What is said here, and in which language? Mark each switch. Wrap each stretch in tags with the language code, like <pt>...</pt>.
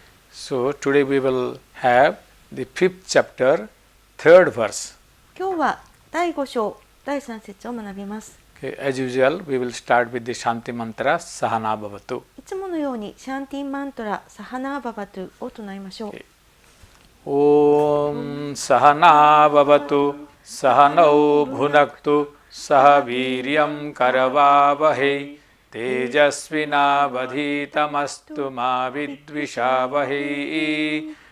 <en>So today we will have the fifth chapter, third verse.</en> <ja>今日は第5章第3節を学びます。</ja> <en>Okay, as usual, we will start with the Shanti Mantra Sahana Bhavatu.</en> <ja>いつものようにシャンティマントラサハナーババトゥを唱えましょう。</ja> <sa>Okay. Om Sahana Bhavatu Sahanau Bhunaktu Sahaviryam Karavavahe Tejasvinavadhitamastu ma vidvishavahe.</sa>